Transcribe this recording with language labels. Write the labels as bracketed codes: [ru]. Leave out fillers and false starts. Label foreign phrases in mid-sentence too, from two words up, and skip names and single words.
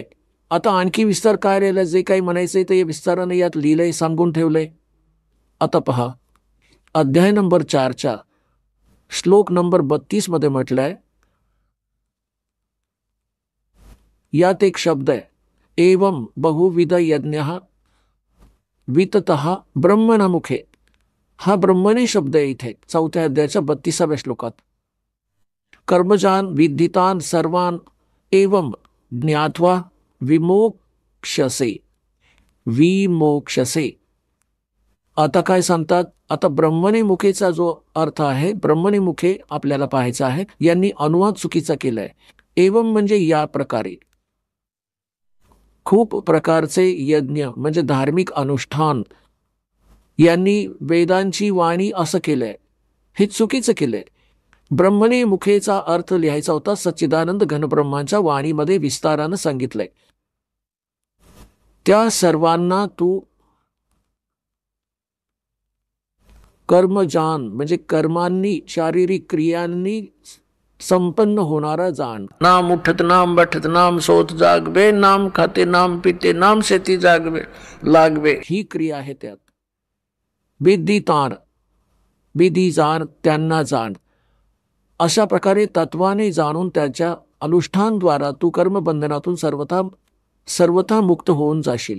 [mr] आता आणखी विस्तार काय राहिला? जे काही म्हणायचंय ते विस्तारानं यात लिहिलंय, सांगून ठेवलंय. आता पहा, अध्याय नंबर 4च्या श्लोक नंबर 32 मध्ये म्हटलंय, यात एक शब्द आहे, [sa] एवं बहुविध यज्ञ विततः ब्रह्मणमुखे. [mr] हा ब्रह्मणे शब्द आहे इथे चौथ्या अध्यायाच्या 32व्या श्लोकात. [sa] कर्मजान विद्धितान सर्वान एवं ज्ञात्वा विमोक्षसे. विमोक्षसे. [mr] आता काय सांगतात? आता [sa] ब्रह्मणे मुखेचा [mr] जो अर्थ आहे, [sa] ब्रह्मणे मुखे [mr] आपल्याला पाहायचा आहे. यांनी अनुवाद चुकीचा केलाय. एवं म्हणजे या प्रकारे. खूप प्रकारचे यज्ञ म्हणजे धार्मिक अनुष्ठान, यांनी वेदांची वाणी असं केलंय. हे चुकीचं केलंय. [sa] ब्रह्मणे मुखेचा [mr] अर्थ लिहायचा होता सच्चिदानंद घनब्रह्मांच्या वाणीमध्ये विस्तारानं सांगितलंय. त्या सर्वांना तू कर्मजान म्हणजे कर्मांनी, शारीरिक क्रियांनी संपन्न होणारा जाण. [hi] नाम उठत नाम बैठत नाम सोत जागवे, नाम खाते नाम पिते नाम शेती जागवे लागवे, [mr] ही क्रिया आहे त्यात. विद्धी ताण, विधी जाण, त्यांना जाण. अशा प्रकारे तत्वाने जाणून त्याच्या अनुष्ठानद्वारा तू कर्मबंधनातून सर्वथा मुक्त होऊन जाशील.